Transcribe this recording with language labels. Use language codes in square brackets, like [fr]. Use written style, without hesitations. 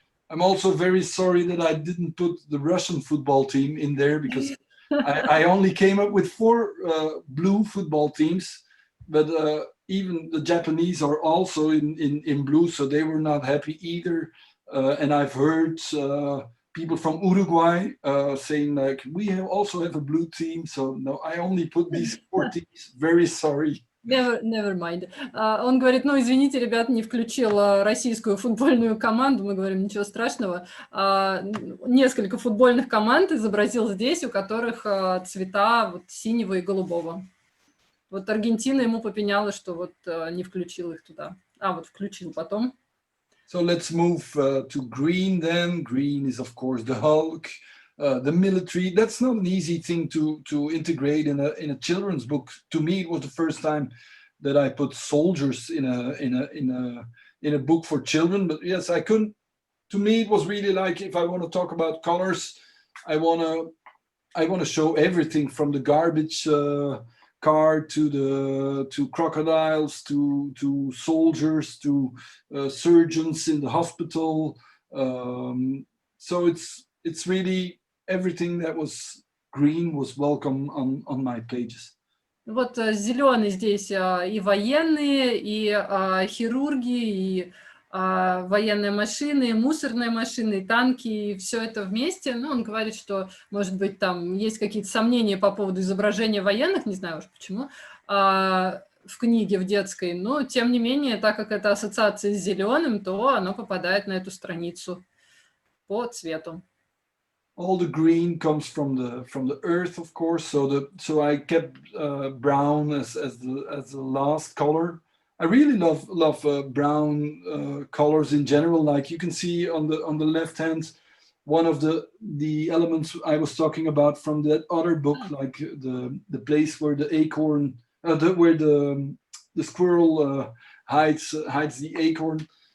[en] I'm also very sorry that I didn't put the Russian football team in there, because I only came up with 4 blue football teams, but even the Japanese are also in blue, so they were not happy either. And I've heard people from Uruguay saying like, we also have a blue team, so no, I only put these 4 teams. Very sorry. Never mind. [ru] Он говорит, ну, извините, ребят, не включил российскую футбольную команду. Мы говорим, ничего страшного. Несколько футбольных команд изобразил здесь, у которых цвета вот синего и голубого. Вот Аргентина ему попеняла, что вот не включил их туда. Вот включил потом. [en] So let's move to green then. Green is, of course, the Hulk. The military. That's not an easy thing to integrate in a children's book. To me, it was the first time that I put soldiers in a book for children. But yes, I couldn't. To me, it was really like, if I want to talk about colors, I want to show everything from the garbage car to crocodiles to soldiers to surgeons in the hospital. So it's really everything that was green was welcome on my pages. [ru] Вот зеленый здесь и военные, и хирурги, и военные машины, и мусорные машины, и танки, и все это вместе. Ну, он говорит, что, может быть, там есть какие-то сомнения по поводу изображения военных, не знаю уж почему, в книге, в детской, но, тем не менее, так как это ассоциация с зеленым, то оно попадает на эту страницу по цвету. [en] All the green comes from the earth, of course. So I kept brown as the last color. I really love brown colors in general. Like you can see on the left hand, one of the elements I was talking about from that other book, like the place where the acorn, where the squirrel hides the acorn.